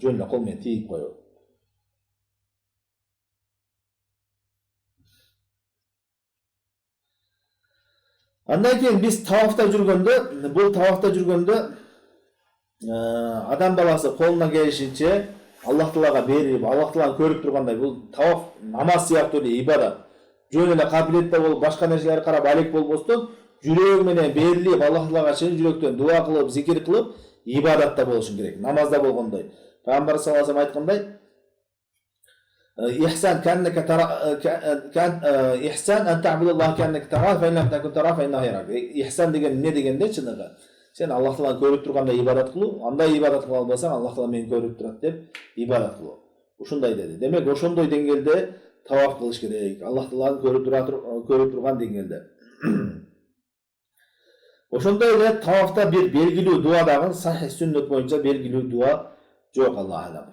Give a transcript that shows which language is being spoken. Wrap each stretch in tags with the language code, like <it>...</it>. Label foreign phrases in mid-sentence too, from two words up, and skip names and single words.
<ky>Жөн эле кол менен тийип коюу. Андан кийин биз тавафта жүргөндө, бул тавафта жүргөндө адам баласы колуна келишинче Аллах Таалага берип, Аллах Тааланы көрүп тургандай, бул таваф намаз сыяктуу эле ибадат. Жөн эле кабилетте болуп, башка нерселерге карап алек болбостон, жүрөк менен берилип, Аллах Таалага чын жүрөктөн дуа кылып, зикир кылып, ибадатта болушун керек. Намазда болгондой. Пайгамбар</ky> <ar>صلى الله عليه وسلم</ar> <ky>айткандай,</ky> <ar>إحسان كأنك إحسان أن تعبد الله كأنك تراه فإن لم تكن تراه فإنه يراك.</ar> <ky>Ihsan деген эмне дегенде чыныгы? Сен Аллах Тааланы көрүп тургандай ибадат кылуу, андай ибадат кыла албасаң, Аллах Таала мени көрүп турат деп ибадат кылуу. Ушундай деди. Демек ошондой деңгээлде таваф кылыш керек. Аллах Тааланы көрүп турган деңгээлде. Ошондой эле тавафта бир белгилүү дуа дагы Сахih сүннөт боюнча белгилүү дуа жок,</ky> <ar>الله أعلم.</ar>